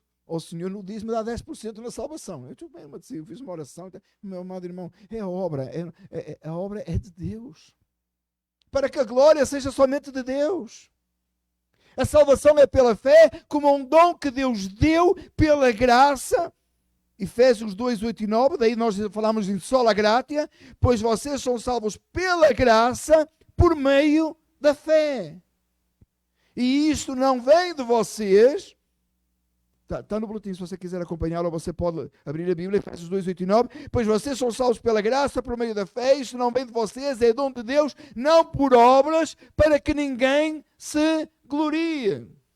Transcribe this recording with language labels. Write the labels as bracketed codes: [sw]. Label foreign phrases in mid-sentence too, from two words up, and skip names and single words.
[pt] O Senhor no dízimo dá 10% na salvação. Eu fiz uma oração, meu amado irmão, é a obra, a obra é de Deus. Para que a glória seja somente de Deus. A salvação é pela fé, como um dom que Deus deu pela graça. Efésios 2, 8 e 9, daí nós falamos em [la] sola gratia, [pt] pois vocês são salvos pela graça, por meio da fé. E isto não vem de vocês. Está no boletim, se você quiser acompanhar, ou você pode abrir a Bíblia, Efésios 2, 8 e 9. Pois vocês são salvos pela graça, por meio da fé, isto não vem de vocês, é dom de Deus, não por obras, para que ninguém se glorie.